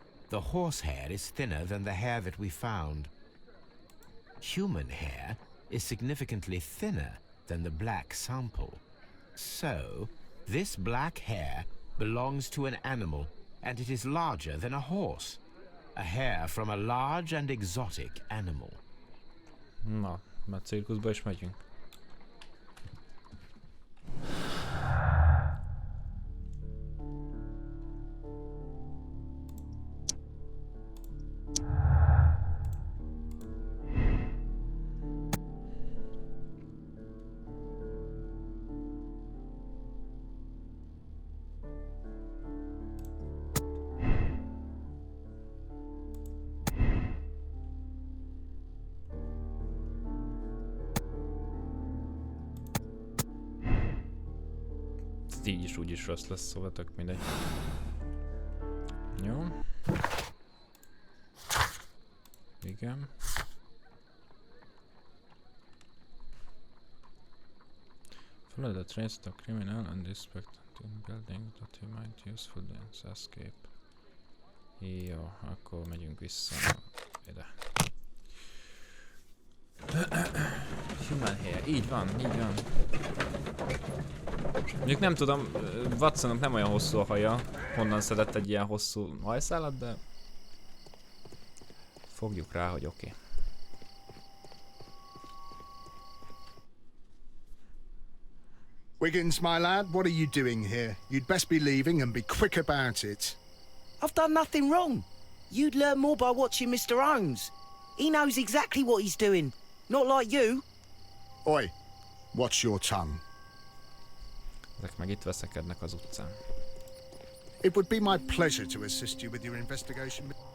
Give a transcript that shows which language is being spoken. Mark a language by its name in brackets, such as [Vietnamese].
[English] The horsehair is thinner than the hair that we found. Human hair is significantly thinner than the black sample. So, this black hair belongs to an animal, and it is larger than a horse. A hair from a large and exotic animal. [Hungarian] Na, mert cirkuszba is megyünk. Így is úgy is rossz lesz, szóval tök mindegy. Jó. Igen. [English] Follow the trace of criminal and inspect the building that he might use for the escape. [Hungarian] Jó, akkor megyünk vissza ide. [English] Human hair, [Hungarian] így van, így van. Mondjuk nem tudom, Watsonnak nem olyan hosszú a haja, honnan szedett egy ilyen hosszú hajszálat, de fogjuk rá, hogy oké. [English] Wiggins, my lad, what are you doing here? You'd best be leaving and be quick about it. I've done nothing wrong. You'd learn more by watching Mr. Holmes. He knows exactly what he's doing. Not like you. Oi, watch your tongue. [Hungarian] Ezek meg itt veszekednek az utcán. [English] It would be my pleasure to assist you with your investigation.